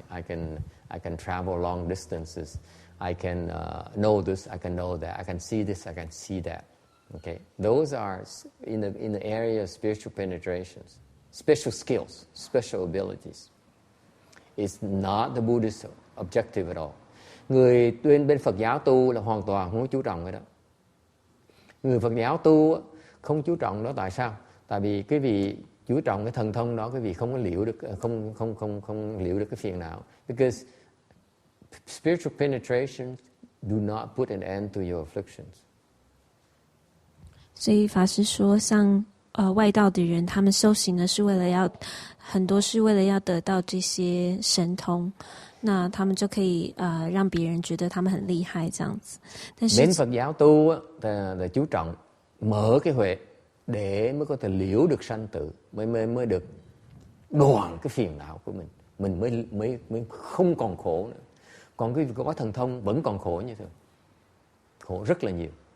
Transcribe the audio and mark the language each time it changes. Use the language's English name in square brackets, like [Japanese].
[English] I can travel long distances. I can know this, I can know that. I can see this, I can see that. Okay, those are in the area of spiritual penetrations, special skills, special abilities. It's not the Buddhist objective at all. [Vietnamese] Người bên Phật giáo tu là hoàn toàn không có chú trọng cái đó. Người Phật giáo tu không chú trọng đó, tại sao? Tại vì quý vị chú trọng cái thần thông đó, quý vị không có liễu được, không liễu được cái phiền não. [English] Because spiritual penetration do not put an end to your afflictions. [Chinese] 所以法师说，像外道的人，他们修行呢是为了很多是为了要得到这些神通，那他们就可以让别人觉得他们很厉害这样子。但是 [Vietnamese] bên Phật giáo tu là chú trọng mở cái huệ để mới có thể liễu được sanh tử, mới được đoạn cái phiền não của mình mới không còn khổ nữa. Còn cái có thần thông vẫn còn khổ như thường, khổ rất là nhiều.